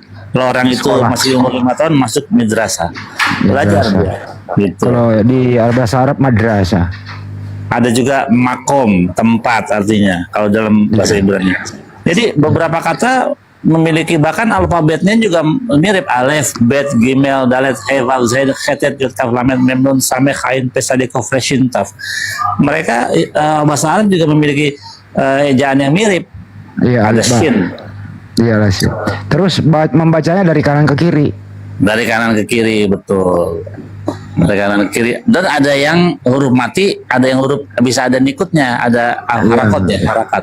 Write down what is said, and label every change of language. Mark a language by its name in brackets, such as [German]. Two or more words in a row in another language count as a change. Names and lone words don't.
[Indonesian] Kalau orang itu masih umur 5 tahun masuk midrasah. Belajar dia. Gitu. Kalau di bahasa Arab madrasah. Ada juga makom, tempat artinya kalau dalam bahasa Ibrani. Jadi beberapa kata memiliki bahkan alfabetnya juga mirip. [Hebrew] אלף, בית, גימל, דלת, הא, וו, זין, חית טית, יוד, כף, למד, מם, נון, סמך, עין, פא, צדי, קוף, ריש, שין, תו. [Indonesian] Mereka bahasa Arab juga memiliki ejaan yang mirip. Iya, ada shin. Iya, ada shin. Terus membacanya dari kanan ke kiri. Dari kanan ke kiri, betul. Dari kanan ke kiri. Dan ada yang huruf mati, ada yang huruf bisa ada nikutnya, ada harakat.